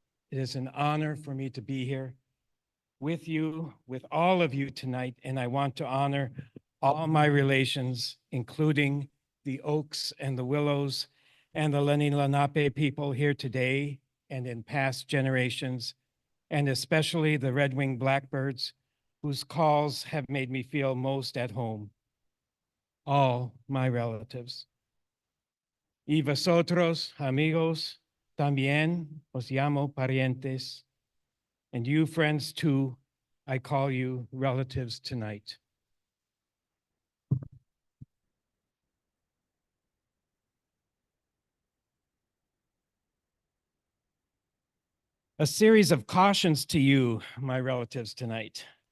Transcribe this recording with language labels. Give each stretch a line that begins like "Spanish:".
English: It is an honor for me to be here with you, with all of you tonight, and I want to honor all my relations, including the Oaks and the Willows and the Lenni Lenape people here today and in past generations, and especially the red-winged blackbirds whose calls have made me feel most at home. All my relatives.
Spanish: Y vosotros, amigos, también os llamo parientes.
English: And you, friends, too, I call you relatives tonight. A series of cautions to you, my relatives, tonight.